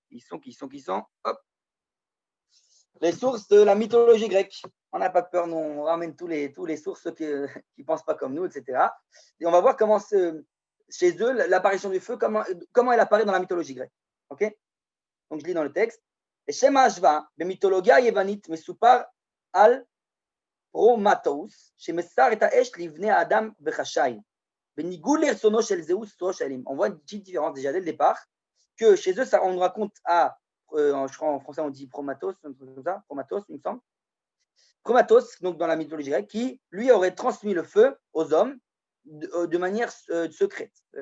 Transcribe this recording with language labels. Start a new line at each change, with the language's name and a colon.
French: Hop. Les sources de la mythologie grecque. On n'a pas peur, nous, on ramène tous les sources qui ne pensent pas comme nous, etc. Et on va voir comment chez eux, l'apparition du feu, comment elle apparaît dans la mythologie grecque. OK? Donc, je lis dans le texte.
Hebrew: Shema Ashva, במתולוגיה היוונית מסופר על פרומטוס, שמסר את האש לבני האדם בחשאי, בניגוד לרצונו של זהוס ראש האלים.
French: On voit une petite différence déjà dès le départ, que chez eux, on nous raconte je crois en français on dit Promatos, il me semble. Promatos, donc dans la mythologie grecque, qui lui aurait transmis le feu aux hommes de manière secrète.